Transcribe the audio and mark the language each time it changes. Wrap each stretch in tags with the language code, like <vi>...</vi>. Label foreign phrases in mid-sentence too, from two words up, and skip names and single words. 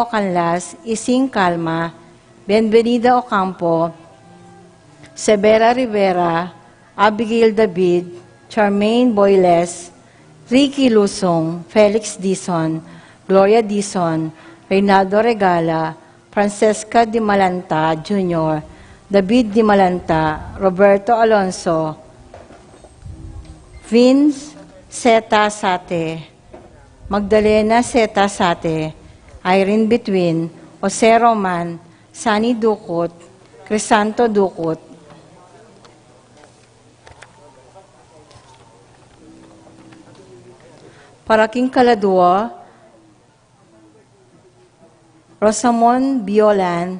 <pam>Canlas, Ising Calma, Benvenida Ocampo, Severa Rivera, Abigail David, Charmaine Boyles, Ricky Lusong, Felix Dizon, Gloria Dizon, Reynaldo Regala, Francesca Di Malanta Jr., David Di Malanta, Roberto Alonso, Vince Seta Sate, Magdalena Seta Sate, Irene Between, Jose Roman, Sani Dukot, Crisanto Dukot, Paraking Kaladua, Rosamond Biolan,</pam>